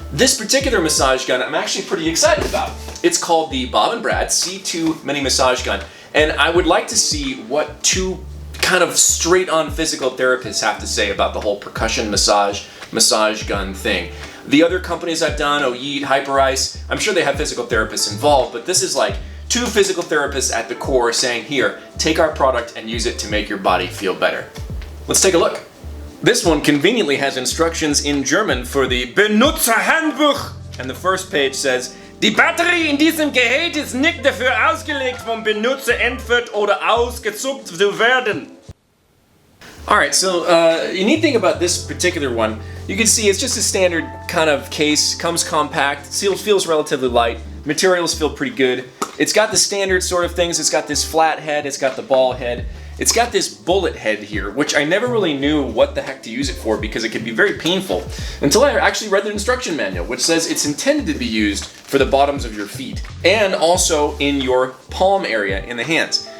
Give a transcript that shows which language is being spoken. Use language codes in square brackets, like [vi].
[en] This particular massage gun I'm actually pretty excited about. It's called the Bob and Brad C2 Mini Massage Gun, and I would like to see what two kind of straight-on physical therapists have to say about the whole percussion massage gun thing. The other companies I've done, Yeet, Hyperice, I'm sure they have physical therapists involved, but this is like two physical therapists at the core saying, here, take our product and use it to make your body feel better. Let's take a look. This one conveniently has instructions in German for the Benutzerhandbuch, and the first page says, [de] Die Batterie in diesem Gerät ist nicht dafür ausgelegt, vom Benutzer entfernt oder ausgezuckt zu werden. [en] Alright, so the neat thing about this particular one, you can see it's just a standard kind of case, comes compact, feels relatively light, materials feel pretty good. It's got the standard sort of things, it's got this flat head, it's got the ball head, it's got this bullet head here, which I never really knew what the heck to use it for because it can be very painful until I actually read the instruction manual, which says it's intended to be used for the bottoms of your feet and also in your palm area in the hands.